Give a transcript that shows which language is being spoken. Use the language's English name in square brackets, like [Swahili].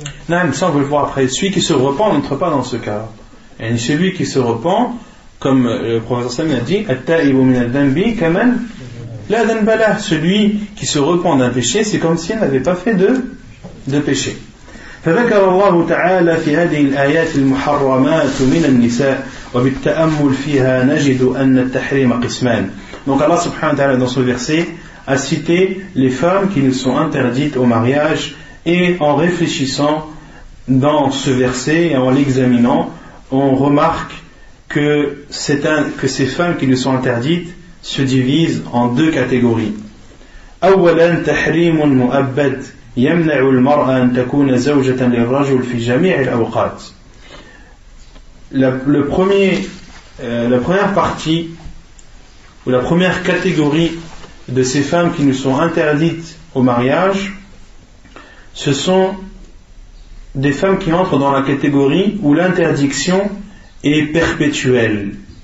[French] Non, ça on veut le voir après. Celui qui se repent n'entre pas dans ce cas. Et celui qui se repent, comme le professeur Sallam a dit, [Arabic] At-ta'ibu min al-dhanbi kaman la dhanba lah. [French] Celui qui se repent d'un péché, c'est comme s'il n'avait pas fait de péché. [Arabic] فذكر الله تعالى في هذه الآيات المحرمات من النساء وبالتأمل فيها نجد أن التحريم قسمان. [French] Donc Allah subhanahu wa ta'ala dans ce verset a cité les femmes qui nous sont interdites au mariage, et en réfléchissant dans ce verset et en l'examinant, on remarque que ces femmes qui nous sont interdites se divisent en deux catégories. [Arabic] أولا تحريم مؤبد يمنع المرأة أن تكون زوجة للرجل في جميع الأوقات. [French] La première partie ou la première catégorie de ces femmes qui nous sont interdites au mariage, ce sont des femmes qui entrent dans la catégorie où l'interdiction est perpétuelle.